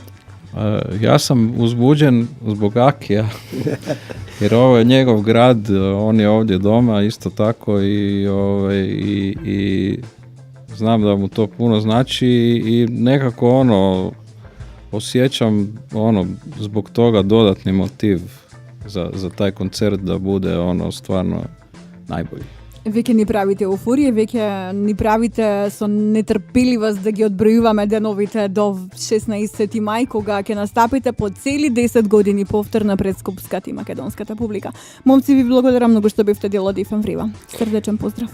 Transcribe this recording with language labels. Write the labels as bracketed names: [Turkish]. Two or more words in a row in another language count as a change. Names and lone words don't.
[Croatian] Ja sam uzbuđen zbog Akija, jer ovo je njegov grad, on je ovdje doma isto tako i znam da mu to puno znači i nekako osjećam zbog toga dodatni motiv za taj koncert da bude stvarno najbolji. [Macedonian] Веќе ни правите еуфорија, веќе ни правите со нетрпеливост да ги одбројуваме деновите до 16 мај, кога ќе настапите по цели 10 години повторно пред скопската и македонската публика. Момци, ви благодарам многу што бевте дел од FM Врива. Срдечен поздрав.